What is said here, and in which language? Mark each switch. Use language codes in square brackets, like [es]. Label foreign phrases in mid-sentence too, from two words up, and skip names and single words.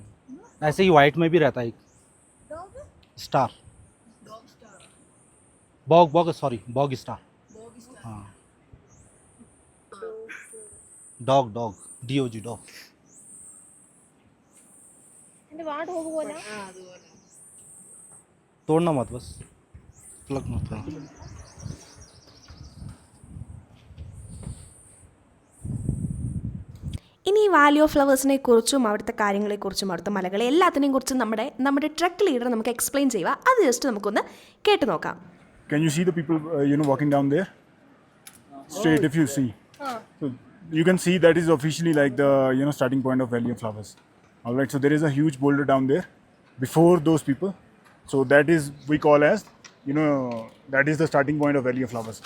[hi] ऐसे ही वाइट में भी रहता है एक स्टार, बॉग स्टार. हाँ, डॉग DOG डॉग. तोड़ना मत, बस प्लग मत करना. [ml] ഇനി ഈ വാലി ഓഫ് ഫ്ലവേഴ്സിനെ കുറിച്ചും അവിടുത്തെ കാര്യങ്ങളെക്കുറിച്ചും അവിടുത്തെ മലകളെ എല്ലാത്തിനെയും കുറിച്ചും നമ്മുടെ [en] trek leader [ml] നമുക്ക് എക്സ്പ്ലെയിൻ ചെയ്യുക. അത് ജസ്റ്റ് നമുക്കൊന്ന് കേട്ട് നോക്കാം. [en] Can you see the people walking down there? Straight, if you see. So you can see that is officially like the starting point of Valley of Flowers. All right, so there is a huge boulder down there before those people. So that is we call as that is the starting point of Valley of Flowers.